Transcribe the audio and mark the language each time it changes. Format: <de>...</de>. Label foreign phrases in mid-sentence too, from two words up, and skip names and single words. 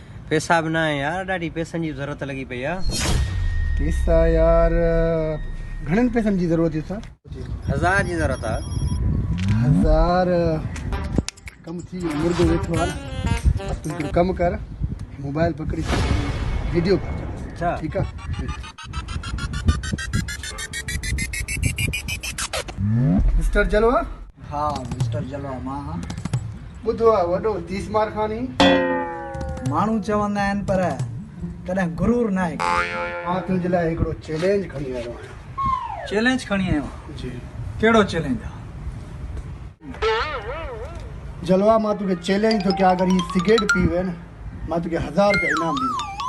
<hi>पैसा भी ना है यार,</hi> <sd>ॾाढी पैसनि जी ज़रूरत लगी पई आहे। पैसा यार घणनि पैसनि जी ज़रूरत है सर? 1000 जी ज़रूरत आहे। 1000 कम थी मुर्गो वेठो आहे। अब तू हिकिड़ो कम कर, मोबाइल पकड़ी वीडियो कर।</sd> <hi>अच्छा ठीक है। मिस्टर जलवा?</hi> <sd>हाँ मिस्टर जलवा मां हाँ। ॿुधो आहे वॾो 30 मार खानी माण्हू चवंदा आहिनि पर कॾहिं गुरूर न आहे। मां तुंहिंजे लाइ हिकिड़ो चैलेंज खणी आयो आहियां। चैलेंज खणी आयो जी कहिड़ो चैलेंज आहे? जलवा मां तोखे चैलेंज थो कयां, अगरि हीअ सिगरेट पी वे न मां तोखे 1000 रुपया इनाम ॾींदुमि।</sd>